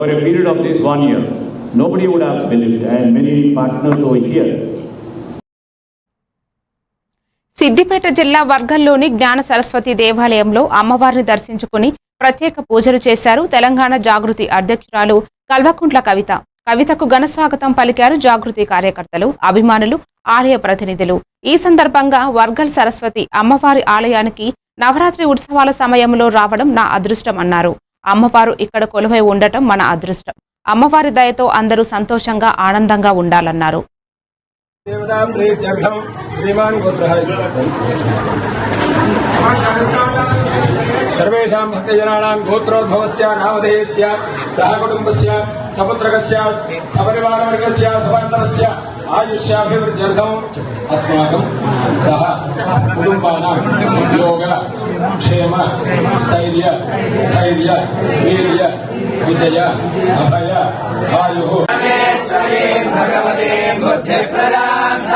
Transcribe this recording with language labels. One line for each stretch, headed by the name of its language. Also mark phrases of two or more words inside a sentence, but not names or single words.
English: For a period of this 1 year, nobody would have believed, and many partners over here.
Telugu: సిద్దిపేట జిల్లా వర్గంలోని జ్ఞాన సరస్వతి దేవాలయంలో అమ్మవారిని దర్శించుకుని ప్రత్యేక పూజలు చేశారు. తెలంగాణ జాగృతి అధ్యక్షురాలు కల్వకుంట్ల కవితకు ఘన స్వాగతం పలికారు జాగృతి కార్యకర్తలు, అభిమానులు, ఆలయ ప్రతినిధులు. ఈ సందర్భంగా వర్గల్ సరస్వతి అమ్మవారి ఆలయానికి నవరాత్రి ఉత్సవాల సమయంలో రావడం నా అదృష్టం అన్నారు. అమ్మవారు ఇక్కడ కొలువై ఉండటం మన అదృష్టం. అమ్మవారి దయతో అందరూ సంతోషంగా ఆనందంగా ఉండాలన్నారు.
Sanskrit: सर्वेषां भक्तजनानां गोत्रोद्भवस्य नामधेयस्य सहकुटुम्बस्य सपुत्रकस्य सपरिवारवर्गस्य सपान्तरस्य आयुष्याभिवृद्ध्यर्थम् अस्माकं सह कुटुम्बानां योग क्षेम स्थैर्य धैर्य वीर्य विजय अभय आयुः भगवते बुद्धिप्रदां